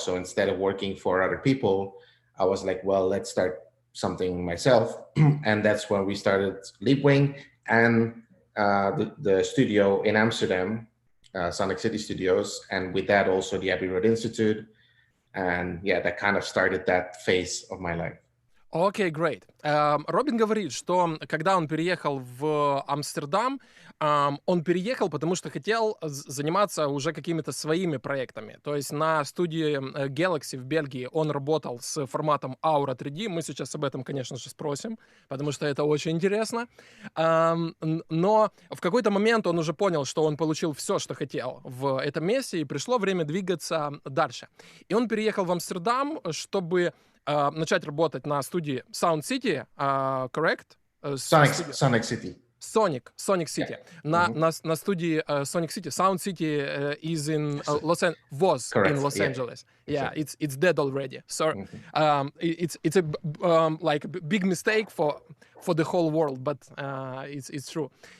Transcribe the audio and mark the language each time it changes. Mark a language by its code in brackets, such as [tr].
[en] So instead of working for other people, I was like, well, let's start something myself. And that's when we started Leapwing and the studio in Amsterdam, Sonic City Studios. And with that also the Abbey Road Institute. And yeah, that kind of started that phase of my life. [ru] Окей, [en] great. [ru] Робин говорит, что когда он переехал в Амстердам, он переехал, потому что хотел заниматься уже какими-то своими проектами. То есть на студии Galaxy в Бельгии он работал с форматом Aura 3D. Мы сейчас об этом, конечно же, спросим, потому что это очень интересно. Но в какой-то момент он уже понял, что он получил все, что хотел в этом месте, и пришло время двигаться дальше. И он переехал в Амстердам, чтобы начать работать на студии Sound City, [en] correct? Sonic City. Sonic City. Yeah. [ru] На студии Sonic City. [en] Sound City is in Los Angeles. Yeah, it's dead already. So it's a like big mistake for the whole world, but it's true.